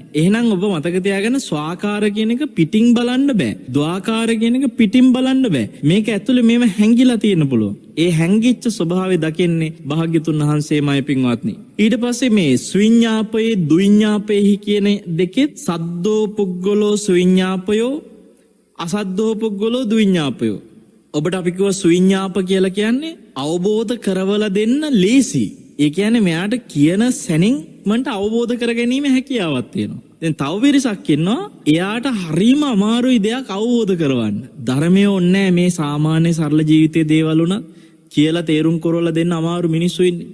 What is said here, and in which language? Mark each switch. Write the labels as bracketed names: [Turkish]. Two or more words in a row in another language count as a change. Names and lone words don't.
[Sinhala] එහෙනම් ඔබ මතක තියාගන්න ස්වාකාර කියන එක පිටින් බලන්න බෑ. ද්වාකාර කියන එක පිටින් බලන්න බෑ. මේක ඇතුලේ මේව හැංගිලා තියෙන්න පුළුවන්. ඒ හැංගිච්ච ස්වභාවය දකින්නේ භාග්‍යතුන් වහන්සේමයි පින්වත්නි. ඊට පස්සේ මේ ස්විඤ්ඤාපයේ දුඤ්ඤාපයේහි කියන දෙකෙත් [Pali] සද්දෝ පුද්ගලෝ ස්විඤ්ඤාපයෝ අසද්දෝ පුද්ගලෝ දුඤ්ඤාපයෝ. [Sinhala] ඔබට අපි කිව්වා ස්විඤ්ඤාප කියලා කියන්නේ අවබෝධ කරවලා දෙන්න ලේසි. ඒ කියන්නේ මෙයාට කියන සැනින් මන්ට අවබෝධ කරගැනීම හැකියාවක් තියෙනවා. දැන් තව පිරිසක් ඉන්නවා එයාට හරීම අමාරුයි දෙයක් අවබෝධ කරවන්න. ධර්මය ඕනේ මේ සාමාන්‍ය සරල ජීවිතයේ දේවල් උනත් කියලා තේරුම් කරවලා දෙන්න අමාරු මිනිස්සු ඉන්නේ.